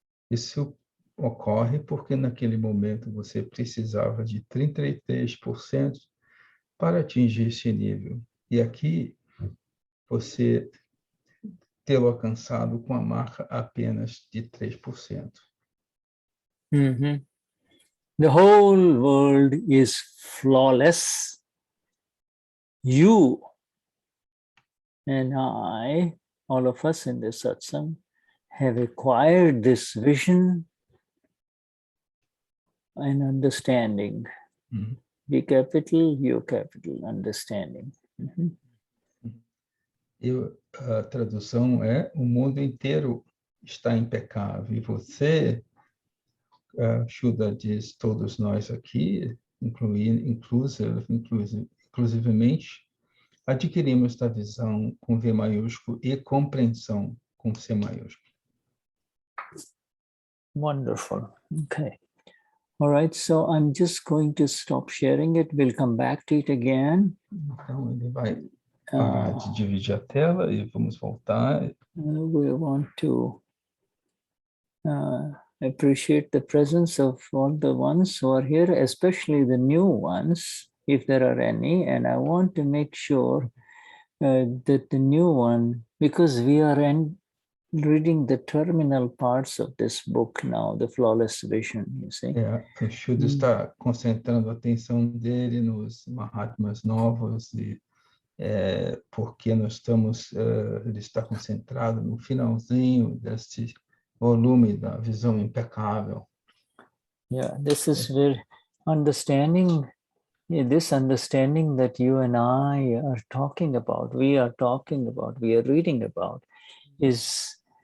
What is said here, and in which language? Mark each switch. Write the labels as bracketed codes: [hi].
[pt] Isso ocorre porque naquele momento você precisava de 33% para atingir esse nível. E aqui você tê-lo alcançado com a marca apenas de 3%. [en] The whole world is flawless. You and I, all of us in this satsang, have acquired this vision and understanding. B capital, U capital, understanding. [pt] E a tradução é: o mundo inteiro está impecável. E você, Shuddha diz, todos nós aqui, inclusivamente, adquirimos esta visão com V maiúsculo e compreensão com C maiúsculo. [en] Wonderful. Okay. All right, so I'm just going to stop sharing it. We'll come back to it again. [pt] Então, ele vai parar de dividir a tela e vamos voltar. [en] We want to appreciate the presence of all the ones who are here, especially the new ones, if there are any. And I want to make sure that the new one, because we are reading the terminal parts of this book now, the Flawless Vision, you see. [pt] O Shuddha está concentrando a atenção dele nos Mahatmas novos e porque nós estamos, ele está concentrado no finalzinho deste volume da visão impecável. [en] Yeah, this is where understanding, this understanding that you and I are talking about, we are reading about, is